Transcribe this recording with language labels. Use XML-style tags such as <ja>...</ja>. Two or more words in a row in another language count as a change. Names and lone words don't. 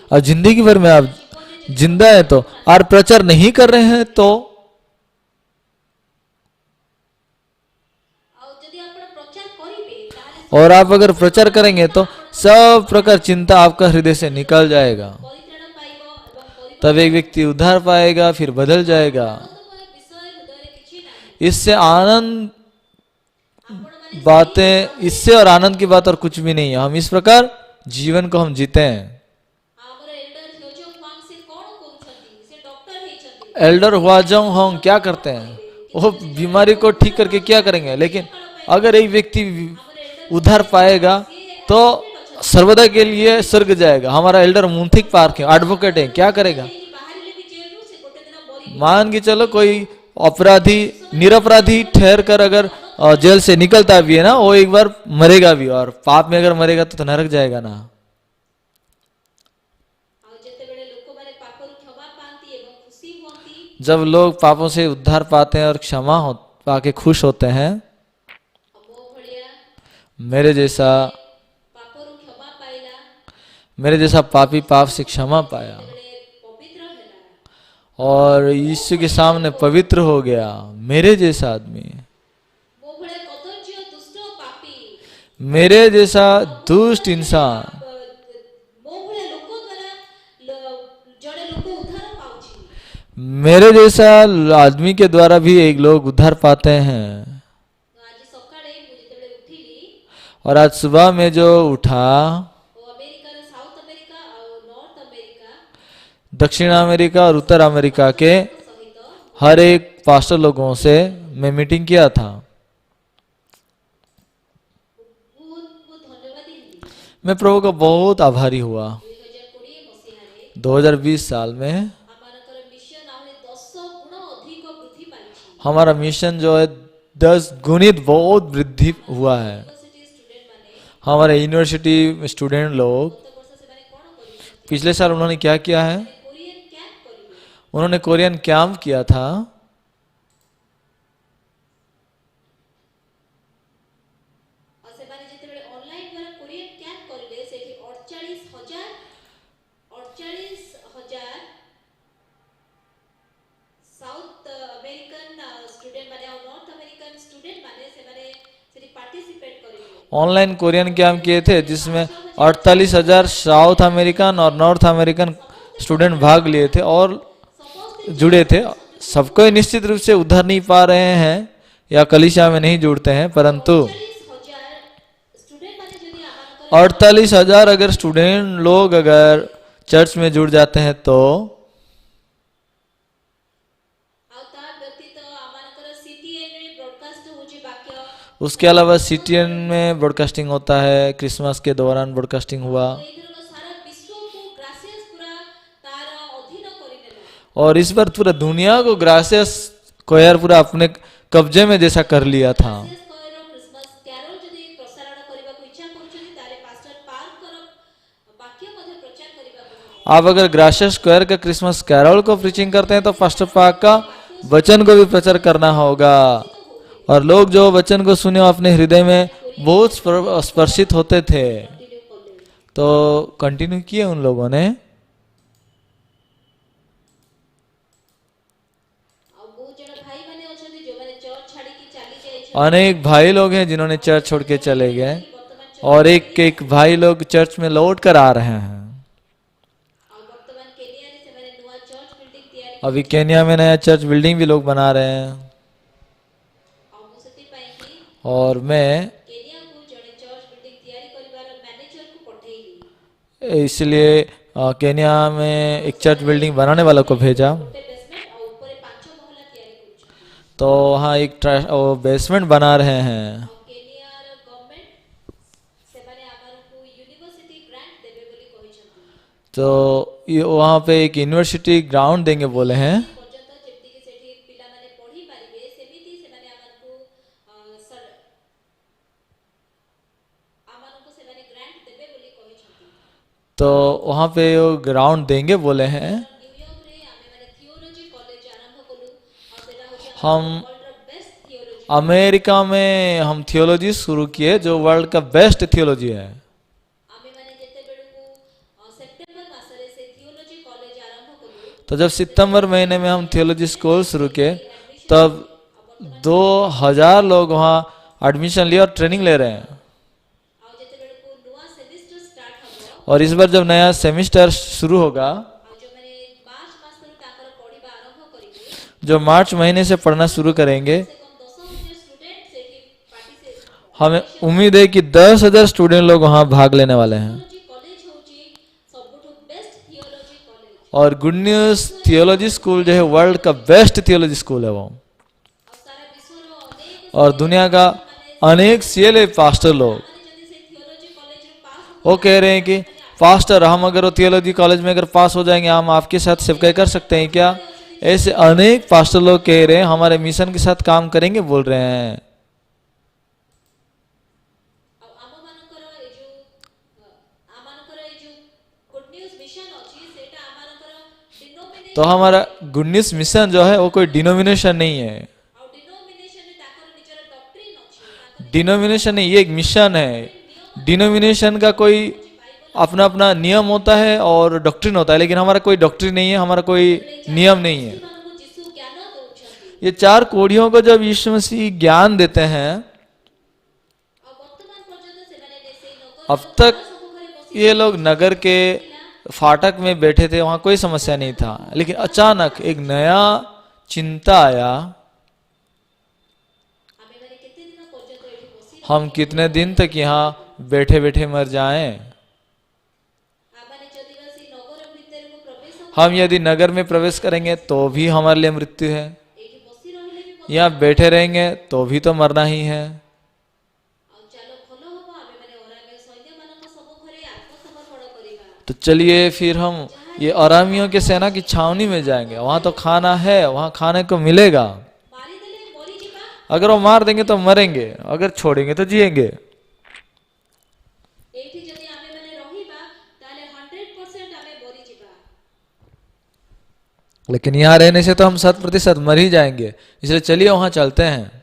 <hi>और जिंदगी भर में आप जिंदा है तो और प्रचार नहीं कर रहे हैं तो,</hi> <or>ଆଉ ଯଦି ଆପଣ ପ୍ରଚାର କରିବେ ତାହେଲେ</or> <hi>और आप अगर प्रचार करेंगे तो सब प्रकार चिंता आपका हृदय से निकल जाएगा,</hi> <or>ପରିତ୍ରାଣ ପାଇବ ଏବଂ</or> <hi>तब एक व्यक्ति उद्धार पाएगा फिर बदल जाएगा।</hi> <or>ଆନନ୍ଦମୟ ବିଷୟ ହୃଦୟରେ କିଛି ନାହିଁ</or> <hi>इससे आनंद</hi> <or>ଆପଣମାନେ</or> <hi>बातें, इससे और आनंद की बात और कुछ भी नहीं है। हम इस प्रकार जीवन को हम जीते हैं।</hi> <or>ଆମର ଏଲ୍ଡର ହ୍ୟୋଜୋ ୱାଙ୍ଗ ସେ କ'ଣ କରୁଛନ୍ତି ସେ ଡକ୍ଟର ହେଇଛନ୍ତି</or> <hi>एल्डर हुआ जंग होंग क्या करते हैं, वो बीमारी को ठीक करके क्या करेंगे, लेकिन अगर एक व्यक्ति उद्धार पाएगा तो सर्वदा के लिए स्वर्ग जाएगा। हमारा एल्डर मुंथिक पार्क है, एडवोकेट है, क्या करेगा,</hi> <or>ବାହାରିଲେ ବି ଜେଲରୁ ସେ ଗୋଟେ ଦିନ ମରି</or> <hi>मान के चलो कोई अपराधी निरपराधी ठहर कर अगर जेल से निकलता भी है ना, वो एक बार मरेगा भी, और पाप में अगर मरेगा तो नरक जाएगा ना।</hi> <or>ଆଉ ଯେତେବେଳେ ଲୋକମାନେ ପାପରୁ କ୍ଷମା ପାଆନ୍ତି ଏବଂ ଖୁସି ହୁଅନ୍ତି</or> <hi>जब लोग पापों से उद्धार पाते हैं और क्षमा हो पाके खुश होते हैं,</hi> <or>ଆଉ ମୋ ଭଳିଆ</or> <hi>मेरे जैसा</hi> <or>ପାପରୁ କ୍ଷମା ପାଇଲା</or> <hi>मेरे जैसा पापी पाप से क्षमा पाया</hi> <or>ଯେତେବେଳେ ପବିତ୍ର ହେଲା</or> <hi>और यीशु के सामने पवित्र हो गया, मेरे जैसा आदमी,</hi> <or>ମୋ ଭଳିଆ କଦର୍ଯ୍ୟ ଦୁଷ୍ଟ ପାପୀ</or> <hi>मेरे जैसा दुष्ट इंसान,</hi> <or>ମୋ ଭଳିଆ ଲୋକ ଦ୍ୱାରା ଜଣେ ଲୋକ ଉଦ୍ଧାର ପାଉଛି</or> <hi>मेरे जैसा आदमी के द्वारा भी एक लोग उद्धार पाते हैं।</hi> <or>ଆଜି ସକାଳେ ମୁଁ ଯେତେବେଳେ ଉଠିଲି</or> <hi>और आज सुबह में जो उठा,</hi> <or>ଓ ଆମେରିକାର ସାଉଥ ଆମେରିକା ଆଉ ନର୍ଥ ଆମେରିକା</or> <hi>दक्षिण अमेरिका और उत्तर अमेरिका के</hi> <or>ସହିତ</or> <hi>हर एक पास्टर लोगों से मैं मीटिंग किया था।</hi> <or>ବହୁତ ବହୁତ ଧନ୍ୟବାଦୀ ହେଲି</or> <hi>मैं प्रभु का बहुत आभारी हुआ।</hi> <or>2020 ମସିହାରେ</or> <hi>2020 साल में</hi> <or>ଆମମାନଙ୍କର ମିଶନ ଆହୁରି 10 ଗୁଣ ଅଧିକ ବୃଦ୍ଧି ପାଇଛି</or> <hi>हमारा मिशन जो है 10 गुणित बहुत वृद्धि हुआ है।</hi> <en>university student</en> <or>ମାନେ</or> <hi>हमारे</hi> <en>university student</en> <hi>लोग</hi> <or>ଗତ ବର୍ଷ ସେମାନେ କ'ଣ କରିଛନ୍ତି</or> <hi>पिछले साल उन्होंने क्या किया है,</hi> <en>Korean camp</en> <or>କରିବେ</or> <hi>उन्होंने</hi> <en>Korean camp</en> <hi>किया था।</hi> <or>ଆଉ ସେମାନେ ଯେତେବେଳେ ଅନଲାଇନ ଦ୍ୱାରା</or> <en>Korean camp</en> <or>କରିଲେ ସେଠି 48,000</or> <en>South American student</en> <or>ମାନେ ଆଉ</or> <en>North American student</en> <or>ମାନେ ସେମାନେ ସେଠି ପାର୍ଟିସିପେଟ କରିବେ</or> <en>online Korean camp</en> <hi>किए थे जिसमें 48,000</hi> <en>South American</en> <hi>और</hi> <en>North American student</en> <hi>भाग लिए थे और</hi> <or>ସମସ୍ତେ</or> <hi>जुड़े थे। सबको निश्चित रूप से उद्धार नहीं पा रहे हैं या कलीसिया में नहीं जुड़ते हैं, परंतु</hi> <or>48,000 ଷ୍ଟୁଡେଣ୍ଟ ମାନେ ଯଦି ଆମମାନଙ୍କର</or> <hi>48,000 अगर स्टूडेंट लोग अगर चर्च में जुड़ जाते हैं तो,</hi> <or>ଆଉ ତା ବ୍ୟତୀତ ଆମମାନଙ୍କର CTN ରେ ବ୍ରଡକାଷ୍ଟ ହେଉଛି ବାକ୍ୟ</or> <hi>उसके अलावा सीटीएन में ब्रॉडकास्टिंग होता है, क्रिसमस के दौरान ब्रॉडकास्टिंग हुआ,</hi> <or>ଏଇଥରକ ସାରା ବିଶ୍ୱକୁ ଗ୍ରାସିୟସ ପୁରା ତାର ଅଧୀନ କରିନେଲା</or> <hi>और इस बार पूरा दुनिया को ग्रासियस कोयर पूरा अपने कब्जे में जैसा कर लिया था।</hi> <or>ଗ୍ରାସିୟସ କଏର</or> <en>Christmas carol</en> <or>ଯଦି ପ୍ରସାରଣ କରିବାକୁ ଇଚ୍ଛା କରୁଛନ୍ତି ତାହେଲେ ପାଷ୍ଟର ପାର୍କର ବାକ୍ୟ ମଧ୍ୟ ପ୍ରଚାର କରିବାକୁ ହେବ</or> <hi>आप अगर ग्रासियस स्क्वायर का</hi> <en>Christmas carol</en> <hi>को प्रीचिंग करते हैं तो फास्टर पाक का वचन को भी प्रचार करना होगा, और लोग जो वचन को सुने वो अपने हृदय में बहुत स्पर्शित होते थे,</hi> <or>କଣ୍ଟିନ୍ୟୁ କଲେ</or> <hi>तो कंटिन्यू किए उन लोगों ने।</hi> <or>ଆଉ ବହୁତ ଜଣ ଭାଇମାନେ ଅଛନ୍ତି ଯୋଉମାନେ ଚର୍ଚ୍ଚ ଛାଡିକି ଚାଲି ଯାଇଛନ୍ତି</or> <hi>अनेक भाई लोग हैं जिन्होंने चर्च छोड़ के चले गए और एक एक भाई लोग चर्च में लौट कर आ रहे हैं।</hi> <or>ଆଉ ବର୍ତ୍ତମାନ କେନିଆରେ ସେମାନେ ନୂଆ</or> <en>church building</en> <or>ତିଆରି</or> <hi>अभी केन्या में नया</hi> <en>church building</en> <hi>भी लोग बना रहे हैं।</hi> <or>ଆଉ ମୁଁ ସେଥିପାଇଁ କି</or> <hi>और मैं</hi> <or>କେନିଆକୁ ଜଣେ</or> <en>church building</en> <or>ତିଆରି କରିବାର ମ୍ୟାନେଜରକୁ ପଠେଇଲି।</or> <hi>इसलिए केन्या में एक</hi> <en>church building</en> <hi>बनाने वालों को भेजा।</hi> <or>ଗୋଟେ ବେସମେଣ୍ଟ ଆଉ ଉପରେ 5 ମହଲା ତିଆରି କରୁଛନ୍ତି।</or> <hi>तो वहाँ एक बेसमेंट बना रहे हैं।</hi> <or>ଆଉ କେନିଆର ଗଭର୍ଣ୍ଣମେଣ୍ଟ ସେମାନେ ଆମକୁ</or> <en>university grant</en> <or>ଦେବେ ବୋଲି କହିଛନ୍ତି।</or> <hi>तो वहाँ पे एक</hi> <en>university ground</en> <hi>देंगे बोले हैं।</hi> <or>ପର୍ଯ୍ୟନ୍ତ ଯେମିତିକି ସେଠି ପିଲାମାନେ ପଢି ପାରିବେ ସେମିତି ସେମାନେ ଆମକୁ ସେମାନେ ଗ୍ରାଣ୍ଟ ଦେବେ ବୋଲି କହିଛନ୍ତି।</or> <hi>तो वहाँ पे वो ग्राउंड देंगे बोले हैं।</hi> <or>ନ୍ୟୁୟର୍କରେ ଆମେମାନେ</or> <en>theology college</en> <or>ଆରମ୍ଭ କଲୁ ଆଉ ସେଟା ହେଉଛି</or> <hi>हम</hi> <or>वर्ल्डର</or> <en>best theology.</en> <hi>अमेरिका में हम थियोलॉजी शुरू किए जो वर्ल्ड का</hi> <en>best theology</en> <hi>है।</hi> <or>ଆମେମାନେ ଯେତେବେଳକୁ ସେପ୍ଟେମ୍ବର ମାସରେ ସେ</or> <en>theology college</en> <or>ଆରମ୍ଭ କଲୁ</or> <hi>तो जब सितंबर महीने में हम</hi> <en>theology school</en> <hi>शुरू किए तब 2000 लोग वहाँ एडमिशन लिए और ट्रेनिंग ले रहे हैं।</hi> <or>ଆଉ ଯେତେବେଳକୁ ନୂଆ</or> <en>semester start</en> <or>ହବ</or> <hi>और इस बार जब नया सेमिस्टर शुरू होगा,</hi> <or>ଆଉ ଯେଉଁମାନେ ମାର୍ଚ୍ଚ ମାସରୁ ତାଙ୍କର ପଢିବା ଆରମ୍ଭ କରିବେ</or> <hi>जो मार्च महीने से पढ़ना शुरू करेंगे,</hi> <or>ସେ କମ 10,000 ଷ୍ଟୁଡେଣ୍ଟ ସେଠି ପାର୍ଟିସିପେଟ୍</or> <hi>हमें उम्मीद है कि 10,000 स्टूडेंट लोग वहाँ भाग लेने वाले हैं।</hi> <en>theology college</en> <or>ହେଉଛି ସବୁଠୁ</or> <en>best theology college.</en> <hi>और गुड न्यूज़ थियोलॉजी स्कूल जो है वर्ल्ड का</hi> <en>best theology school</en> <hi>है वो।</hi> <or>ଆଉ ସାରା ବିଶ୍ୱର ଅନେକ</or> <hi>और दुनिया का अनेक सीएलए पास्टर लोग</hi> <or>ମାନେ ଯଦି ସେ</or> <en>theology college</en> <or>ପାସ୍</or> <hi>वो कह रहे हैं कि पास्टर हम अगर वो</hi> <en>theology college</en> <hi>में अगर पास हो जाएंगे हम आपके साथ सेवकाई कर सकते हैं क्या? ऐसे अनेक पास्टर लोग कह रहे हैं हमारे मिशन के साथ काम करेंगे बोल रहे हैं।</hi> <or>ଆଉ ଆମମାନଙ୍କର ଏଇ ଯୋଉ ଗୁଡ୍ ନ୍ୟୁଜ୍ ମିଶନ ଅଛି ସେଇଟା ଆମମାନଙ୍କର ଡିନୋମିନେସନ</or> <hi>तो हमारा गुड न्यूज़ मिशन जो है वो कोई डिनोमिनेशन नहीं है।</hi> <or>ଆଉ ଡିନୋମିନେସନରେ ତାଙ୍କର ନିଜର ଡକ୍ଟ୍ରିନ୍ ଅଛି ତାଙ୍କର</or> <hi>डिनोमिनेशन नहीं, ये एक मिशन है। डिनोमिनेशन का कोई अपना अपना नियम होता है और डॉक्ट्रिन होता है, लेकिन हमारा कोई डॉक्ट्रिन नहीं है, हमारा कोई नियम नहीं है।</hi> <or>ମାନଙ୍କୁ ଯୀଶୁ ଜ୍ଞାନ ଦଉଛନ୍ତି।</or> <hi>ये 4 कोढ़ियों को जब यीशु मसीह ज्ञान देते हैं,</hi> <or>ଆଉ ବର୍ତ୍ତମାନ ପର୍ଯ୍ୟନ୍ତ ସେମାନେ ସେଇ ନଗର</or> <hi>अब तक ये लोग नगर के फाटक में बैठे थे, वहां कोई समस्या नहीं था, लेकिन अचानक एक नया चिंता आया।</hi> <or>ଆମେମାନେ କେତେ ଦିନ ପର୍ଯ୍ୟନ୍ତ ଏଠି ବସି</or> <hi>हम कितने दिन तक यहाँ बैठे बैठे मर जाएं?</hi> <or>ଆମମାନେ ଯଦି ବା ସେଇ ନଗର ଭିତରକୁ ପ୍ରବେଶ</or> <hi>हम यदि नगर में प्रवेश करेंगे तो भी हमारे लिए मृत्यु है,</hi> <or>ଏଇଠି ବସି ରହିଲେ ବି</or> <hi>यहाँ बैठे रहेंगे तो भी तो मरना ही है।</hi> <or>ଆଉ ଚାଲ ଭଲ ହବ ଆମେମାନେ ଅରାମ୍ୟ ସୈନ୍ୟମାନଙ୍କ ସମ୍ମୁଖରେ ଆତ୍ମସମର୍ପଣ କରିବା।</or> <hi>तो चलिए फिर हम ये अरामियों के सेना की छावनी में जाएंगे, वहां तो खाना है, वहां खाने को मिलेगा।</hi> <or>ମାରିଦେଲେ ମରିଯିବା</or> <hi>अगर वो मार देंगे तो मरेंगे, अगर छोड़ेंगे तो जिएंगे।</hi> <or>ଏଇଠି ଯଦି ଆମେମାନେ ରହିବା ତାହେଲେ 100% ଆମେ ମରିଯିବା।</or> <hi>लेकिन यहाँ रहने से तो हम 100% मर ही जाएंगे, इसलिए चलिए वहां चलते हैं।</hi>